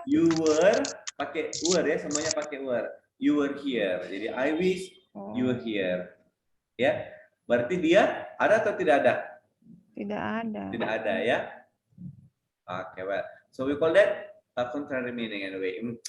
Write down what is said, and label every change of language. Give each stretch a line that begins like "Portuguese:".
English: You were,
Indonesian: pakai were ya, semuanya pakai were.
English: You were here.
Indonesian: Jadi
English: I wish you were here.
Indonesian: Ya, berarti dia ada atau tidak ada? Tidak ada. Tidak ada ya.
English: Oke, well, so we call that a contrary meaning anyway.